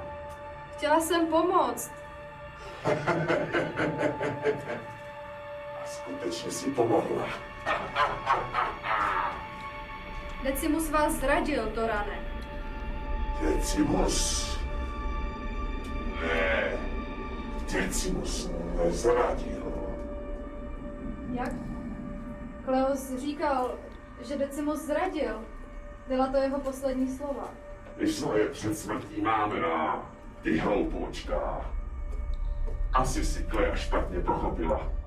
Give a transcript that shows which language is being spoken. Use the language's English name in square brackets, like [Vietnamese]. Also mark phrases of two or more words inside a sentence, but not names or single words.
[Czech] Chtěla jsem pomoct. A skutečně si pomohla. Decimus vás zradil, Torane. Decimus? Ne, Decimus nezradil. Jak? Kleos říkal, že Decimus zradil. Byla to jeho poslední slova. My svoje před smrtí máme na ty hloupoučka. Asi si Klea špatně pochopila.